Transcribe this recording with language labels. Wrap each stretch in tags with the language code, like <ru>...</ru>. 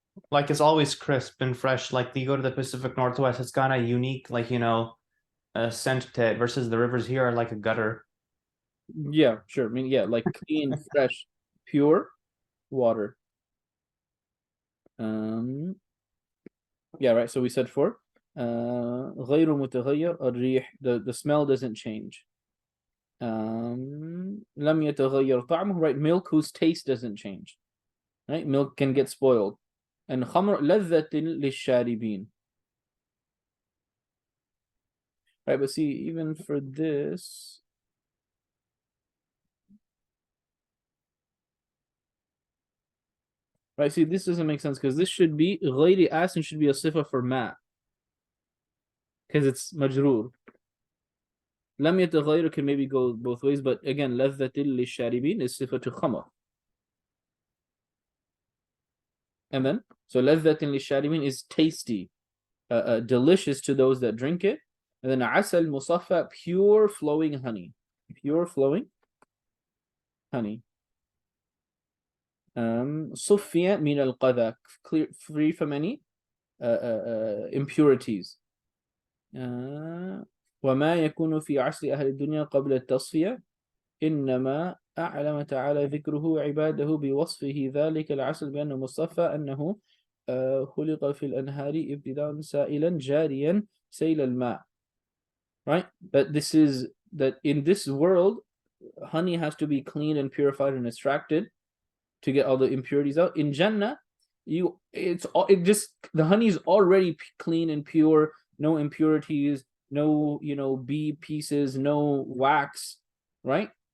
<en>Like it's always crisp and fresh. Like you go to the Pacific Northwest, it's got a unique, like, a scent to it, versus the rivers here are like a gutter. Yeah, sure. I mean, yeah, like clean, fresh, pure water. Yeah, right. So we said for</en> <ar>غير متغير الريح,</ar> <en>the smell doesn't change.</en> <ar>لم يتغير طعمه, right?</ar> <en>Milk whose taste doesn't change. Right? Milk can get spoiled.</en> <ar>And خمر لذة للشاربين.</ar> <en>Right, but see, even for this, Right, see, this doesn't make sense because this should be غير asin should be a sifa for ma. Because it's majroor.</en> <ar>لم يتغير</ar> <en>can maybe go both ways, but again,</en> <ar>لذة للشاربين</ar> <en>is sifa to khamar. And then, so</en> <ar>لذة للشاربين</ar> <en>is tasty, delicious to those that drink it. And then</en> <ar>عسل مصفى,</ar> <en>pure flowing honey. Pure flowing honey.</en> <ar>صفية من القذى,</ar> <en>clear, free from any impurities.</en> <ar>وما يكون في عصر أهل الدنيا قبل التصفية إنما أعلم تعالى ذكره عباده بوصفه ذلك العسل بأنه مصطفى أنه خلق في الأنهار ابتداء سائلا جاريا سيل الماء.</ar> <en>Right? But this is that in this world, honey has to be cleaned and purified and extracted to get all the impurities out. In Jannah, the honey is already clean and pure, no impurities, no bee pieces, no wax, right?</en>